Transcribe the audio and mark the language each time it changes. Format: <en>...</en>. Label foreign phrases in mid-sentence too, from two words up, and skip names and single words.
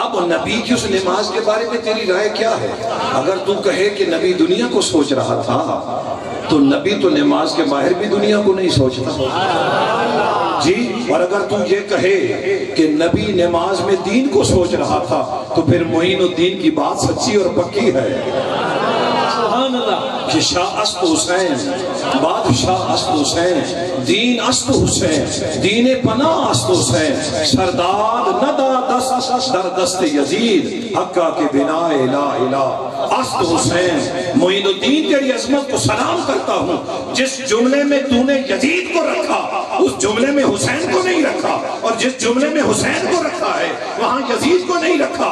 <ur>اب نبی کی اس نماز کے بارے میں تیری رائے کیا ہے؟ اگر تو کہے کہ نبی دنیا کو سوچ رہا تھا تو نبی تو نماز کے باہر بھی دنیا کو نہیں سوچتا جی، اور اگر تو یہ کہے کہ نبی نماز میں دین کو سوچ رہا تھا تو پھر معین الدین کی بات سچی اور پکی ہے</ur> <ar>سبحان اللہ،</ar> <fa>کہ شاہ است حسین، بادشاہ است حسین، دین است حسین، دین پناہ است حسین، سرداد ندا دست در دست یزید، حقہ کے بنا الہ الہ است حسین۔</fa> <ur>معین الدین تیری عظمت کو سلام کرتا ہوں، جس جملے میں تو نے یزید کو رکھا اس جملے میں حسین کو نہیں رکھا، اور جس جملے میں حسین کو رکھا ہے وہاں یزید کو نہیں رکھا۔</ur>